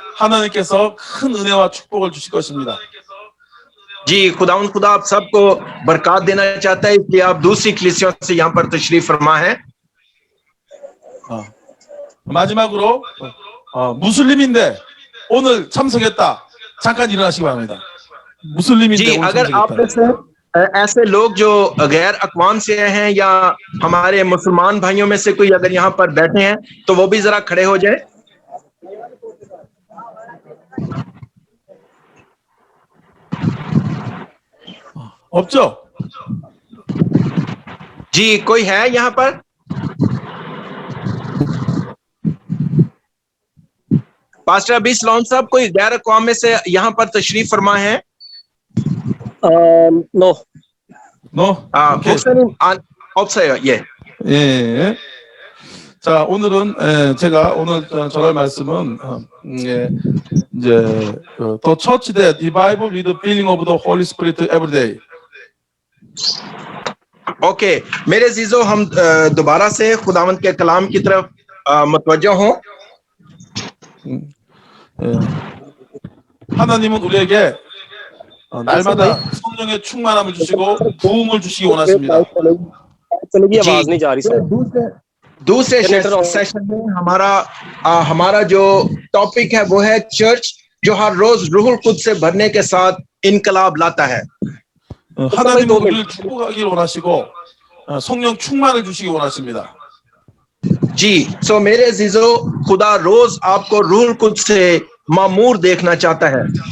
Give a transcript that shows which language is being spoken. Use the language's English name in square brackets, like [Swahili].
[Korean] 하나님께서 큰 은혜와 축복을 주실 것입니다. [Hindi] जी खुदा आप सबको बरकत देना चाहता है इसलिए आप दूसरी इक्लिसियों से यहाँ पर तशरीफ फरमा है। [Korean] 마지막으로 무슬림인데 오늘 참석했다. 잠깐 일어나시기 바랍니다. 무슬림인데 [Hindi] जी [Korean] 오늘 [Hindi] अगर आप [Korean] 참석했다. [Hindi] में से ऐसे लोग जो गैर अक़वाम से हैं या हमारे मुसलमान भाइयों में से कोई अगर यहाँ पर बैठे हैं तो वो भी जरा खड़े हो जाए। [Korean] 없죠? [Hindi] जी कोई है यहाँ पर? पास्टर अभी सलोन साहब कोई गैर अक़वाम में से यहाँ पर तशरीफ फरमा है? [English] no [Korean] 너? 목사님 없어요. 예. 예. 자, 오늘은 제가 오늘 전할 말씀은 이제 [English] The Church That Revival with the Filling of the Holy Spirit Every Day. [Hindi] Okay मेरे अजीजों हम दोबारा से खुदावंद के कलाम की तरफ मुतवज्जो हों। [Korean] 하나님은 우리에게 날마다 성령의 충만함을 주시고 부흥을 주시기 원하십니다. [Hindi] चलेगी आवाज नहीं जा रही सर। दूसरे सेशन में हमारा जो टॉपिक है वो है चर्च जो हर रोज रूहुल कुद्स से भरने के साथ इनकलाब लाता है। [Korean] 하나님은 우리를 축복하기 원하시고 성령 충만을 주시기 원하십니다. [Hindi] जी सो मेरे अजीजों खुदा रोज आपको रूहुल कुद्स से मामूर देखना चाहता है।